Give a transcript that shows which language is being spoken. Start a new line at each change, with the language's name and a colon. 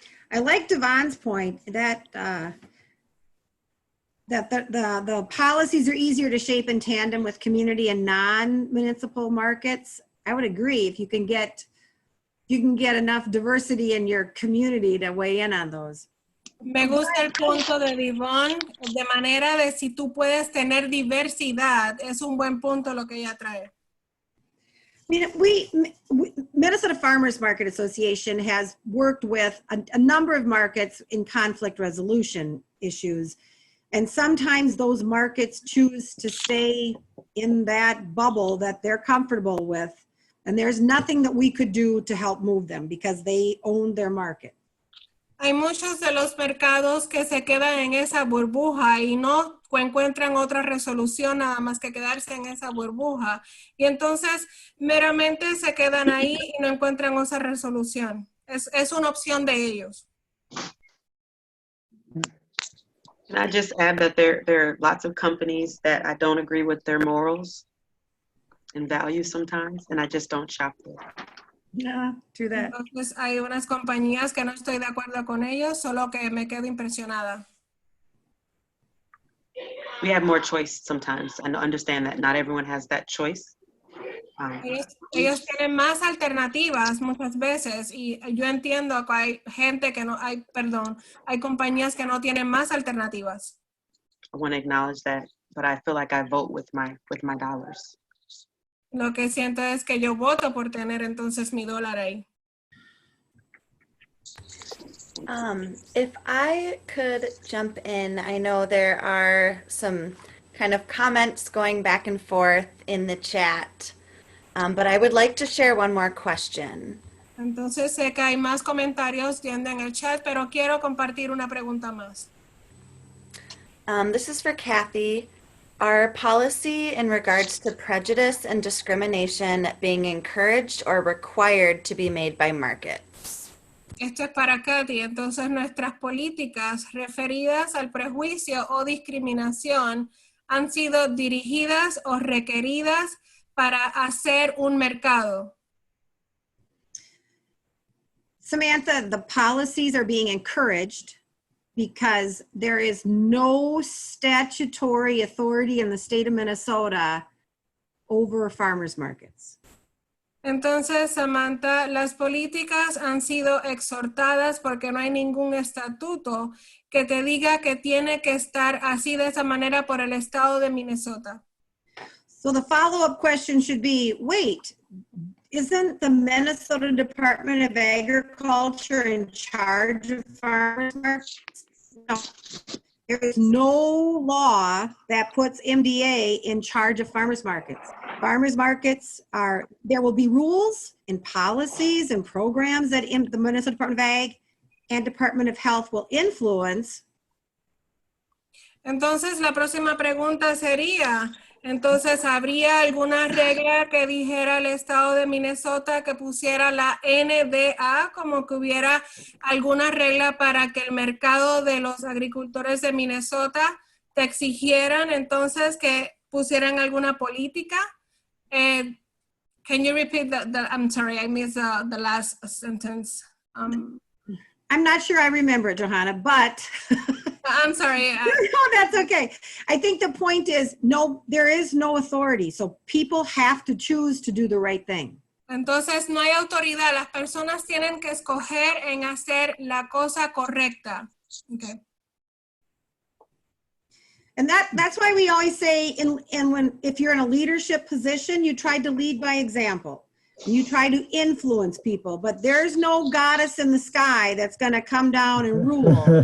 English: I like Devon's point that the policies are easier to shape in tandem with community and non-municipal markets. I would agree if you can get enough diversity in your community to weigh in on those.
Spanish: Me gusta el punto de Devon, de manera de si tú puedes tener diversidad, es un buen punto lo que ella trae.
English: I mean, Minnesota Farmers Market Association has worked with a number of markets in conflict resolution issues. And sometimes those markets choose to stay in that bubble that they're comfortable with. And there's nothing that we could do to help move them because they own their market.
Spanish: Hay muchos de los mercados que se quedan en esa burbuja y no encuentran otra resolución nada más que quedarse en esa burbuja. Y entonces meramente se quedan ahí y no encuentran otra resolución. Es una opción de ellos.
English: Can I just add that there are lots of companies that I don't agree with their morals and values sometimes, and I just don't shop there. Yeah, true that.
Spanish: Entonces hay unas compañías que no estoy de acuerdo con ellos, solo que me quedo impresionada.
English: We have more choice sometimes. I understand that not everyone has that choice,
Spanish: Ellos tienen más alternativas muchas veces y yo entiendo que hay gente que no, hay compañías que no tienen más alternativas.
English: I want to acknowledge that, but I feel like I vote with my dollars.
Spanish: Lo que siento es que yo voto por tener entonces mi dólar ahí.
English: If I could jump in, I know there are some kind of comments going back and forth in the chat, but I would like to share one more question.
Spanish: Entonces sé que hay más comentarios yendo en el chat, pero quiero compartir una pregunta más.
English: This is for Kathy. Are policy in regards to prejudice and discrimination being encouraged or required to be made by markets?
Spanish: Esto es para Katy. Entonces, nuestras políticas referidas al prejuicio o discriminación han sido dirigidas o requeridas para hacer un mercado.
English: Samantha, the policies are being encouraged because there is no statutory authority in the state of Minnesota over farmers markets.
Spanish: Entonces, Samantha, las políticas han sido exhortadas porque no hay ningún estatuto que te diga que tiene que estar así de esa manera por el estado de Minnesota.
English: So the follow-up question should be, wait, isn't the Minnesota Department of Agriculture in charge of farmers markets? No. There is no law that puts MDA in charge of farmers markets. Farmers markets there will be rules and policies and programs that the Minnesota Department of Ag and Department of Health will influence.
Spanish: Entonces, la próxima pregunta sería, entonces, ¿habría alguna regla que dijera el estado de Minnesota que pusiera la NDA, como que hubiera alguna regla para que el mercado de los agricultores de Minnesota te exigieran entonces que pusieran alguna política?
English: Can you repeat I'm sorry, I missed the last sentence. I'm not sure I remember it, Johanna, but I'm sorry. No, that's okay. I think the point is, no, there is no authority. So people have to choose to do the right thing.
Spanish: Entonces no hay autoridad. Las personas tienen que escoger en hacer la cosa correcta.
English: Okay. And that's why we always say, if you're in a leadership position, you try to lead by example. You try to influence people, but there's no goddess in the sky that's going to come down and rule.